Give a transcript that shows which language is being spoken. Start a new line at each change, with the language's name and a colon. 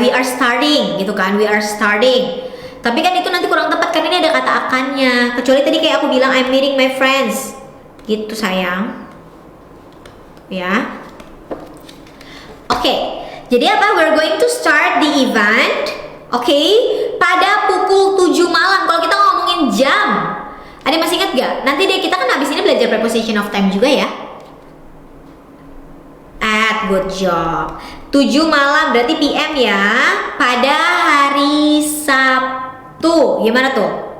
English: We are starting gitu kan. We are starting.
Indonesian: Tapi kan itu nanti kurang tepat kan, ini ada kata akannya. Kecuali tadi kayak aku bilang I'm meeting my friends. Gitu sayang. Ya. Oke. Jadi apa?
English: We're going to start the event.
Indonesian: Oke, pada pukul 7 malam. Kalau kita ngomongin jam, ada yang masih ingat gak? Nanti deh kita kan habis ini belajar preposition of time juga ya. At, good job. 7 malam berarti PM ya. Pada hari Sabtu. Gimana tuh?